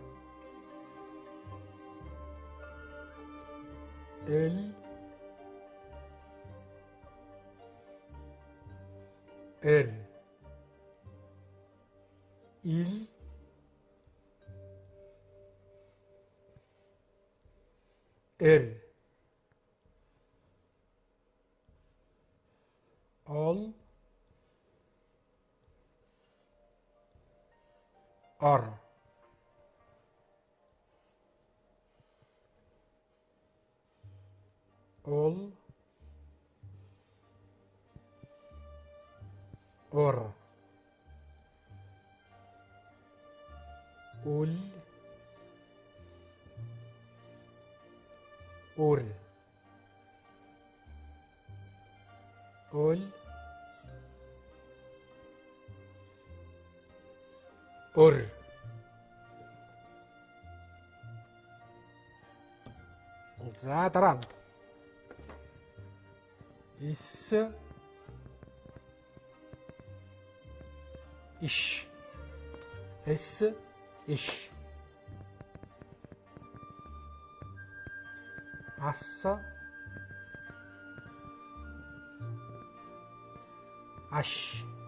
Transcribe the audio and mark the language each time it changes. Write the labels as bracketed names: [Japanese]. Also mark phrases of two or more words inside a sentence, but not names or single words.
[Mongolian] Л р. Ил р. Ол ор. Ол ор. Үл ур. Үл ур. За дараа. Ис иш. Эс иш. Ас аш.